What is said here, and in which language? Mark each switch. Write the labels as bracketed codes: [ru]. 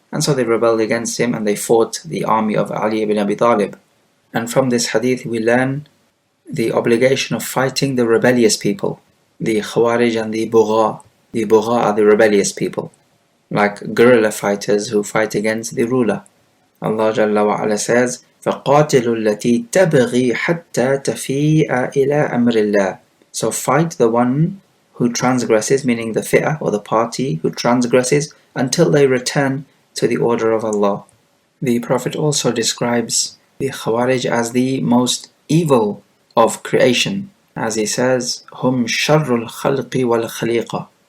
[en] And so they rebelled against him and they fought the army of Ali ibn Abi Talib. And from this hadith we learn the obligation of fighting the rebellious people, the Khawarij and the Bugha. The Bugha are the rebellious people, like guerrilla fighters who fight against the ruler. [ar] Allah Jalla wa Ala [en] says, [ar] فَقَاتِلُوا الَّتِي تَبْغِي حَتَّى تَفِيءَ إِلَىٰ أَمْرِ اللَّهِ. [en] So fight the one who transgresses, meaning the fi'ah or the party who transgresses, until they return to the order of Allah. The Prophet also describes the Khawarij as the most evil of creation, as he says, [ar] هُمْ شَرُّ الْخَلْقِ وَالْخَلِيقَةِ.